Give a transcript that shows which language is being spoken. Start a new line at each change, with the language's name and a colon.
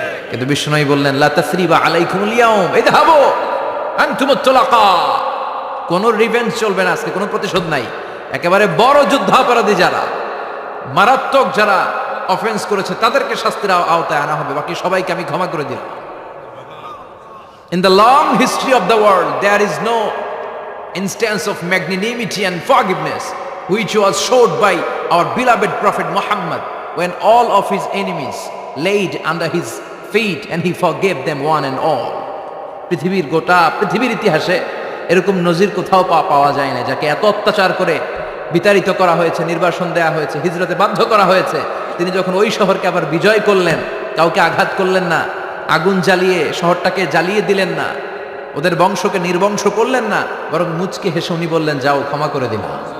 Bangla: কিন্তু বিশ্বনবী বললেন,
Arabic: লা তাসরিবা আলাইকুমুল ইয়াউম ইযহাবু আনতুমুত তুলাকা,
Bangla: কোনো রিভেঞ্জ চলবে না আজকে, কোনো প্রতিশোধ নাই। একেবারে বড় যুদ্ধাপরাধী যারা, মারাত্মক যারা অফেন্স করেছে, তাদেরকে শাস্তির আওতায় আনা হবে, বাকি সবাইকে আমি ক্ষমা করে দিলাম।
English: In the long history of the world, there is no instance of magnanimity and forgiveness which was showed by our beloved Prophet Muhammad when all of his enemies laid under his feet and he forgave them one and all.
Bangla: পৃথিবীর গোটা পৃথিবীর ইতিহাসে এরকম নজির কোথাও পাওয়া যায় না, যাকে এত অত্যাচার করে বিতাড়িত করা হয়েছে, নির্বাসন দেওয়া হয়েছে, হিজরতে বাধ্য করা হয়েছে। তিনি যখন ওই শহরকে আবার বিজয় করলেন, কাউকে আঘাত করলেন না, আগুন জ্বালিয়ে শহরটাকে জ্বালিয়ে দিলেন না, ওদের বংশকে নির্বংশ করলেন না, বরং মুচকে হেসে উনি বললেন, যাও ক্ষমা করে দিলাম।